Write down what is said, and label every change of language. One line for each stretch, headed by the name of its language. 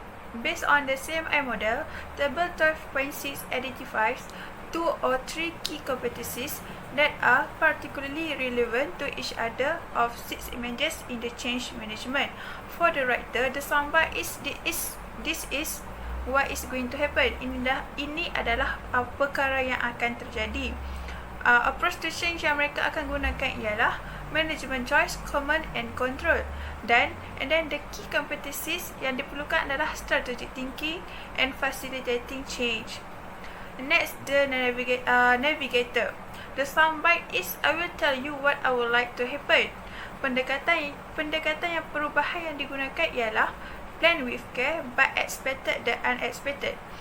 English: Based on the CMI model, Table 12.6 identifies 2 or 3 key competencies that are particularly relevant to each other of 6 images in the change management. For the writer, the soundbite is this is what is going to happen.
Malay: Ini adalah perkara yang akan terjadi.
English: Approach to change
Malay: yang mereka akan gunakan ialah
English: management choice, command and control. And then the key competencies
Malay: yang diperlukan adalah
English: strategic thinking and facilitating change. Next, the navigator. The soundbite is I will tell you what I would like to happen.
Malay: Pendekatan yang perubahan yang digunakan ialah
English: plan with care but expected the unexpected.